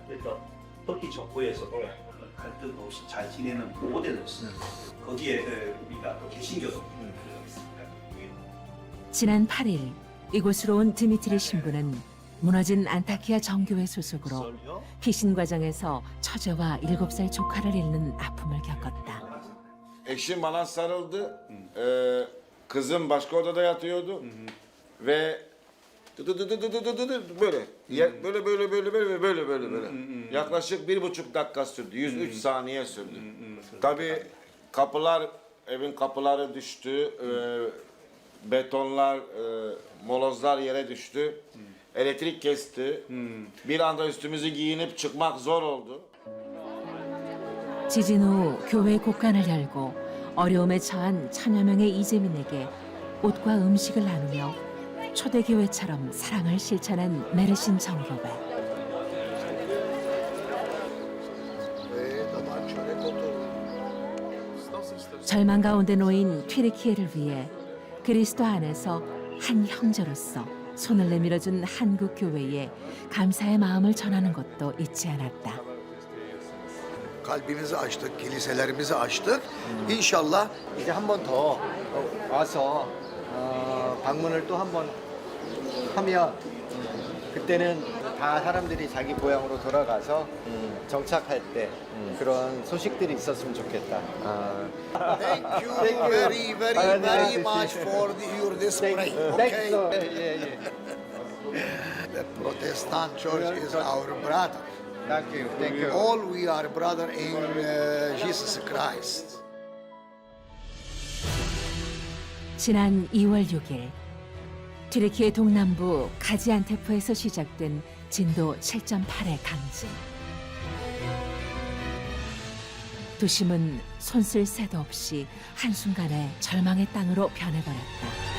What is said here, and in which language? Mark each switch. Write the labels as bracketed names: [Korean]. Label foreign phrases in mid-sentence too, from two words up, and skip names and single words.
[Korean] 그래서 터키 정부에서도 갈등 없이 잘 지내는 모델로서 거기에 우리가 또 개신교도 들어가겠습니다. 지난 8일 이곳으로 온 드미트리 신부는 무너진 안타키아 정교회 소속으로 피신 과정에서 처제와 7살 조카를 잃는 아픔을 겪었다. [Turkish] Eşim bana sarıldı. Kızım başka odada yatıyordu. Ve böyle böyle. Yaklaşık 1,5 dakika sürdü. 103 saniye sürdü. Tabii kapılar, evin kapıları düştü. Betonlar, molozlar yere düştü. Elektrik kesti. Bir anda üstümüzü giyinip çıkmak zor oldu. [Korean] 지진 후 교회 곳간을 열고 어려움에 처한 천여 명의 이재민에게 옷과 음식을 나누며 초대교회처럼 사랑을 실천한 메르신 정교회. 절망 가운데 놓인 튀르키예를 위해 그리스도 안에서 한 형제로서 손을 내밀어준 한국 교회에 감사의 마음을 전하는 것도 잊지 않았다. [Turkish] kalbimizi açtık, kiliselerimizi açtık. İnşallah [Korean] 이제 한 번 더 와서 방문을 또 한 번 하면 그때는 다 사람들이 자기 고향으로 돌아가서 정착할 때 그런 소식들이 있었으면 좋겠다. [English] Thank you very much for your display. Okay. The Protestant Church is our brother. Thank you. All we are brother in Jesus Christ. [Korean] 지난 2월 6일 튀르키예 동남부 가지안테프에서 시작된 진도 7.8의 강진. 도심은 손쓸 새도 없이 한순간에 절망의 땅으로 변해버렸다.